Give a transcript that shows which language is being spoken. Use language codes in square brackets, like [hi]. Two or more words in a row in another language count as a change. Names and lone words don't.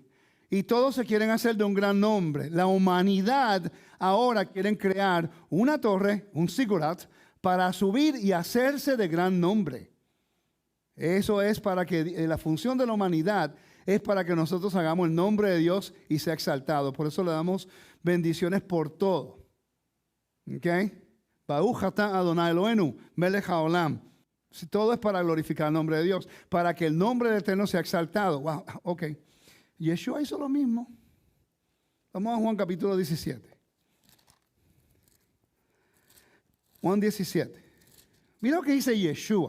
[es] Y todos se quieren hacer de un gran nombre. La humanidad ahora quieren crear una torre, un zigurat, para subir y hacerse de gran nombre. Eso es para que la función de la humanidad es para que nosotros hagamos el nombre de Dios y sea exaltado. Por eso le damos bendiciones por todo. ¿Ok? [he] ברוך אתה אדוני אלוהינו מלך העולם. [es] Todo es para glorificar el nombre de Dios, para que el nombre del Eterno sea exaltado. [en] Wow, ok. [es] Yeshua hizo lo mismo. Vamos a Juan capítulo 17. Juan 17. Mira lo que dice Yeshua.